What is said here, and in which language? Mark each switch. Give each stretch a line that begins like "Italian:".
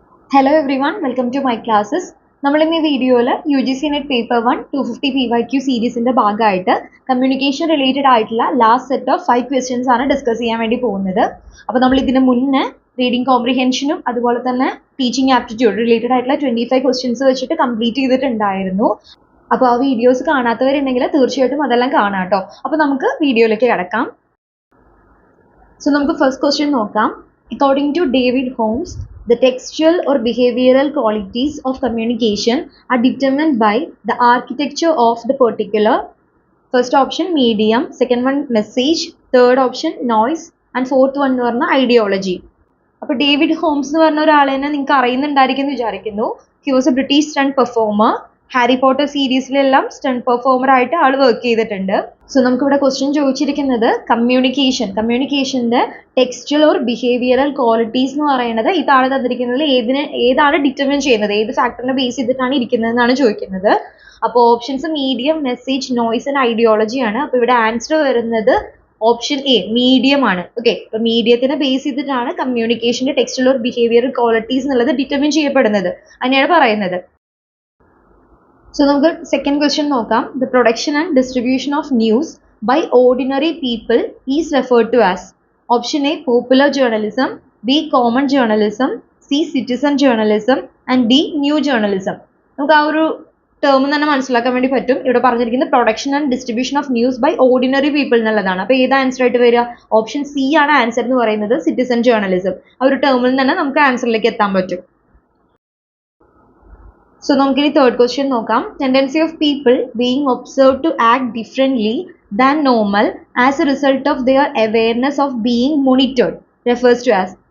English: Hello everyone, welcome to my classes.
Malayalam: നമ്മൾ ഇന്ന് ഈ വീഡിയോയിൽ UGC നെറ്റ് പേപ്പർ 1 250 PYQ സീരീസിന്റെ ഭാഗമായിട്ട് കമ്മ്യൂണിക്കേഷൻ റിലേറ്റഡ് ആയിട്ടുള്ള ലാസ്റ്റ് സെറ്റ് ഓഫ് 5 ക്വസ്റ്റ്യൻസ് ആണ് ഡിസ്കസ് ചെയ്യാൻ വേണ്ടി പോകുന്നത്. അപ്പോൾ നമ്മൾ ഇതിന് മുന്നേ റീഡിംഗ് കോംപ്രിഹെൻഷനും അതുപോലെ തന്നെ ടീച്ചിങ് ആപ്റ്റിറ്റ്യൂഡ് റിലേറ്റഡ് ആയിട്ടുള്ള 25 ക്വസ്റ്റ്യൻസ് വെച്ചിട്ട് കംപ്ലീറ്റ് ചെയ്തിട്ടുണ്ടായിരുന്നു. അപ്പോൾ ആ വീഡിയോസ് കാണാത്തവരുണ്ടെങ്കിൽ തീർച്ചയായിട്ടും അതെല്ലാം കാണാം കേട്ടോ. അപ്പോൾ നമുക്ക് വീഡിയോയിലേക്ക് കിടക്കാം. സോ നമുക്ക് ഫസ്റ്റ് ക്വസ്റ്റ്യൻ നോക്കാം.
English: According to David Holmes, the textual or behavioral qualities of communication are determined by the architecture of the particular. First option medium, second one message, third option noise, and fourth one
Malayalam: എന്ന് പറഞ്ഞാൽ
English: ideology.
Malayalam: അപ്പോൾ David Holmes എന്ന് പറഞ്ഞ ഒരാളെ നിങ്ങൾക്ക് അറിയുന്നുണ്ടായിരിക്കും എന്ന് വിചാരിക്കുന്നു.
English: He was a British stunt performer.
Malayalam: Harry Potter സീരീസിലെല്ലാം stunt performer ആയിട്ട് ആൾ വർക്ക് ചെയ്തിട്ടുണ്ട്. സോ നമുക്കിവിടെ ക്വസ്റ്റ്യൻ ചോദിച്ചിരിക്കുന്നത് കമ്മ്യൂണിക്കേഷൻ്റെ ടെക്സ്റ്റുവൽ ഓർ ബിഹേവിയറൽ ക്വാളിറ്റീസ് എന്ന് പറയുന്നത് ഈ താഴെ തന്നിരിക്കുന്നതിൽ ഏതാണ് ഡിറ്റർമിൻ ചെയ്യുന്നത്, ഏത് ഫാക്ടറിനെ ബേസ് ചെയ്തിട്ടാണ് ഇരിക്കുന്നതെന്നാണ് ചോദിക്കുന്നത്. അപ്പോൾ options medium, message, noise and ideology ആണ്. അപ്പോൾ ഇവിടെ ആൻസർ വരുന്നത് ഓപ്ഷൻ എ മീഡിയം ആണ്. ഓക്കെ, അപ്പോൾ മീഡിയത്തിനെ ബേസ് ചെയ്തിട്ടാണ് കമ്മ്യൂണിക്കേഷൻ്റെ ടെക്സ്റ്റുവൽ ഓർ ബിഹേവിയറൽ ക്വാളിറ്റീസ് എന്നുള്ളത് ഡിറ്റർമിൻ ചെയ്യപ്പെടുന്നത്, അങ്ങനെയാണ് പറയുന്നത്. So നമുക്ക് സെക്കൻഡ് ക്വസ്റ്റ്യൻ നോക്കാം. The production and distribution of news by ordinary people is referred to as. Option A popular journalism, B common journalism, C citizen journalism and D new journalism. നമുക്ക് ആ ഒരു term തന്നെ മനസ്സിലാക്കാൻ വേണ്ടി പറ്റും. ഇവിടെ പറഞ്ഞിരിക്കുന്നത്
English: production and distribution of news by ordinary people
Malayalam: എന്നുള്ളതാണ്. അപ്പോൾ ഏത് ആൻസർ ആയിട്ട് വരിക? ഓപ്ഷൻ സി ആണ് ആൻസർ എന്ന് പറയുന്നത്, സിറ്റിസൺ ജേർണലിസം. ആ ഒരു ടേമിൽ തന്നെ നമുക്ക് ആൻസറിലേക്ക് എത്താൻ പറ്റും.
English: So
Malayalam: നമുക്കിനി തേർഡ് ക്വസ്റ്റ്യൻ നോക്കാം.
English: Tendency of people being observe to act differently than normal as a result of their awareness of being monitored refers to as.